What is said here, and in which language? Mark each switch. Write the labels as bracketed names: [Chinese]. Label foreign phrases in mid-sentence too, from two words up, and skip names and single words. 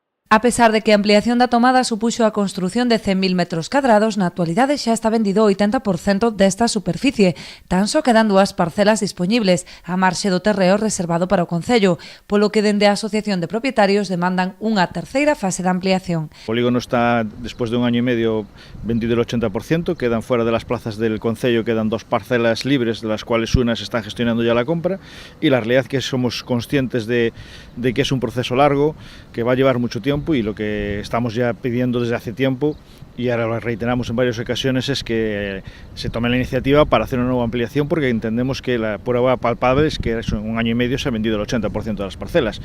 [Galician] A pesar de que a ampliación da tomada supuxo a construción de 100.000 metros cadrados, na actualidade xa está vendido o 80% desta superficie, tan só quedan 2 parcelas dispoñibles, a marxe do terreo reservado para o Concello, polo que dende a Asociación de Propietarios demandan unha terceira fase de ampliación. O polígono está, [Spanish] después de un año y medio, vendido el 80%, quedan fuera de las plazas del Concello, quedan 2 parcelas libres, de las cuales una se están gestionando ya la compra, y la realidad es que somos conscientes de que es un proceso largo, que va a llevar mucho tiempo, y lo que estamos ya pidiendo desde hace tiempo, y ahora lo reiteramos en varias ocasiones, es que se tome la iniciativa para hacer una nueva ampliación, porque entendemos que la prueba palpable es que en un año y medio se ha vendido el 80% de las parcelas.